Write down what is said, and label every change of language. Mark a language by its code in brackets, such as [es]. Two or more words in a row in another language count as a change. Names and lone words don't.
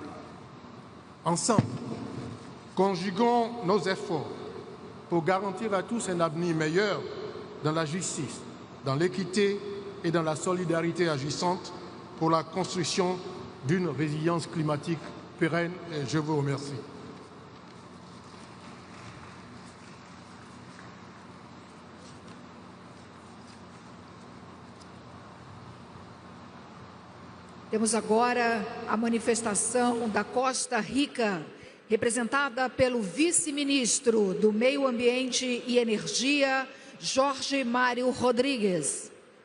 [fr] Ensemble, conjuguons nos efforts pour garantir à tous un avenir meilleur dans la justice, dans l'équité et dans la solidarité agissante pour la construction d'une résilience climatique pérenne. Et je vous remercie. [pt] Temos agora a manifestação da Costa Rica, representada pelo vice-ministro do Meio Ambiente e Energia, Jorge Mário Rodrigues.